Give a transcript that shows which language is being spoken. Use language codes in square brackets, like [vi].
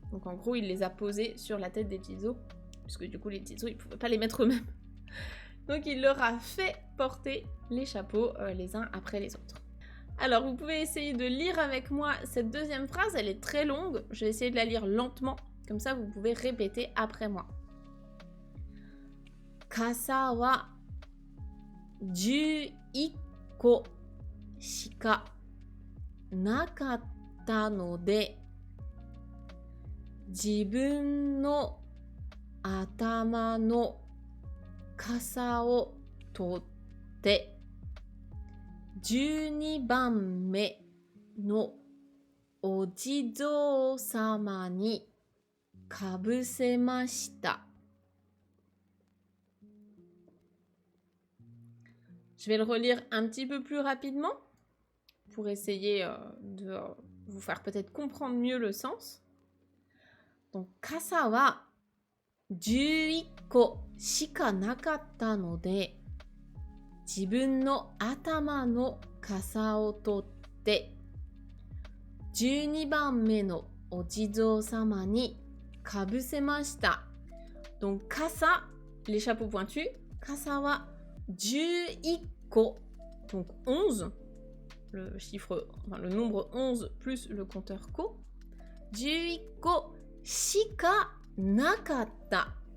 [fr] Donc en gros, il les a posés sur la tête des Jizo, puisque du coup, les Jizo, ils ne pouvaient pas les mettre eux-mêmes. Donc il leur a fait porter les chapeaux les uns après les autres. Alors, vous pouvez essayer de lire avec moi cette deuxième phrase, elle est très longue. Je vais essayer de la lire lentement, comme ça vous pouvez répéter après moi. [ja] Kasa wa 11個しかなかったので、自分の頭の傘を取って12番目のお地蔵様にかぶせました。 [fr] Je vais le relire un petit peu plus rapidement pour essayer de vous faire peut-être comprendre mieux le sens. [ja] Donc, 傘は11個しかなかったので、自分の頭の傘を取って12番目のお地蔵様にかぶせました。 [fr] Donc, 傘、les chapeaux pointus, [ja] 傘は11個, [fr] donc 11, le chiffre, enfin le nombre 11 plus le compteur ko, [ja] 11個しかなかった.